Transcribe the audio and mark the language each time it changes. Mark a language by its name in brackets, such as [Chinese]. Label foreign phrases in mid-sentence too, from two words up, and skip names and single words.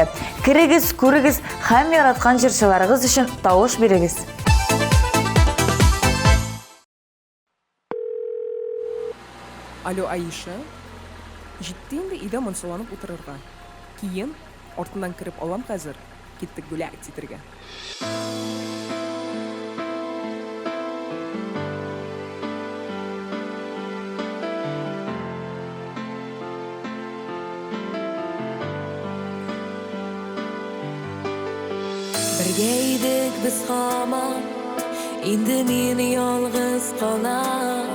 [Tatar] Кирегез, күрегез һәм яраткан җырчыларыгыз өчен тавыш бирегез. Алло, Аиша. Җитте инде өйдә монсаланып утырырга. Киен артыннан кирип алам хәзер. Киттек бүләк титергә. [Uzbek] Birga idik biz hamon, endi men yolg'iz qolam.